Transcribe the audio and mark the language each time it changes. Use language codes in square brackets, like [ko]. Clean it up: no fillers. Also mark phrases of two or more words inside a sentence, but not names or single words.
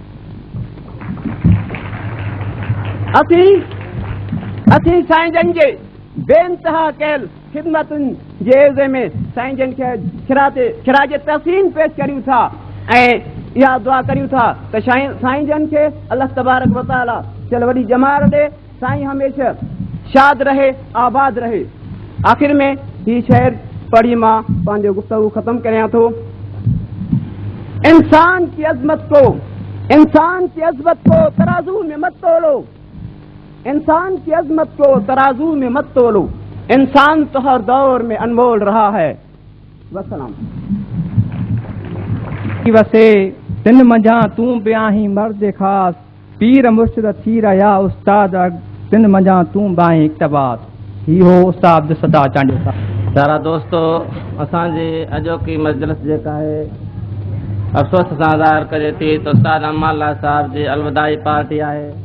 [sd] असीं साईं जन जे बेइंतहा कयल खिदमतुनि जे एज़े में साईं जन खे खिराज तहसीन पेश करियूं था ऐं इहा दुआ करियूं था त साईं जन खे अल्लाह तबारक व तआला चल वॾी जमार ॾे, साईं हमेशा शाद रहे, आबाद रहे। आख़िर में ही शेर पढ़ी मां पंहिंजो गुफ्तगू ख़त्म करियां थो। [ur] انسان کی عظمت کو ترازو میں مت تولو، انسان کی عظمت کو ترازو میں مت تولو، انسان تو ہر دور میں انمول رہا ہے. [sd] वसलाम। वसे तिन मंझा तूं बि आहीं मर्द ख़ास, पीर मुर्शिद थी रहिया उस्ताद, तिन मंझा तूं बि आहीं इक़्तिबास। इहो उस्ताद अब्दुल सत्तार चांडियो साहब। सारा दोस्तो, असांजी अॼोकी मजलिस जेका आहे अफ़सोस सां ज़ाहिर करे थी त उस्ताद अमाला साहब जी अलविदाई पार्टी आहे।